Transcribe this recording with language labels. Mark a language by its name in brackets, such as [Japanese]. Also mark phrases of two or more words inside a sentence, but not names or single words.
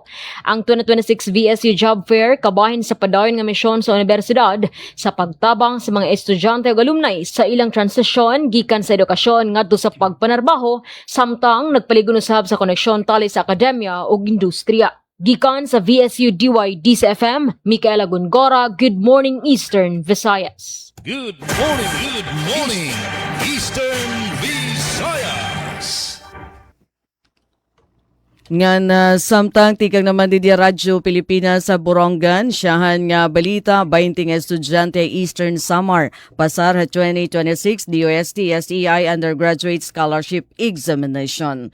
[Cebuano] Ang 2026 VSU Job Fair kabahin sa padayon nga misyon sa universidad sa pagtabang sa mga estudyante ug alumni sa ilang transisyon gikan sa edukasyon ngadto sa pagpanarbaho samtang nagpaligon usab sa koneksyon tali sa akademya ug industriya. Gikan sa VSU DY-DCFM, Micaela Gongora, [English] Good Morning Eastern Visayas. Good morning, Eastern Visayas! [Waray] Nga samtang tikang naman di Radyo Pilipinas sa Borongan, siyahan nga balita 20 nga estudyante Eastern Samar pasar 2026 DOST SEI Undergraduate Scholarship Examination.